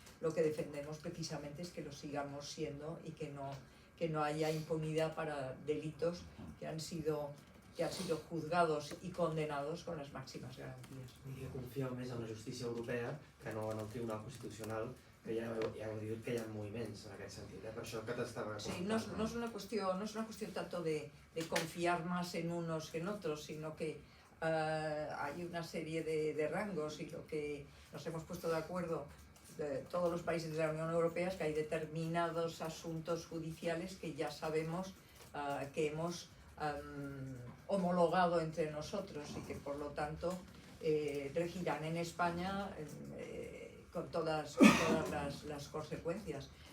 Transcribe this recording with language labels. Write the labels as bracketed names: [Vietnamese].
[Spanish] Lo que defendemos precisamente es que lo sigamos siendo y que no haya impunidad para delitos que han sido juzgados i condenados con [Catalan] les màximes garanties. I que confieu més en la justícia europea que no en el Tribunal Constitucional, que ja heu dit que hi ha moviments en aquest sentit, per això que t'estava... [Spanish] Sí, no es una cuestión tanto de confiar más en unos que en otros, sino que hay una serie de rangos, y lo que nos hemos puesto de acuerdo de todos los países de la Unión Europea es que hay determinados asuntos judiciales que ya sabemos que hemos homologado entre nosotros y que por lo tanto regirán en España con todas las consecuencias.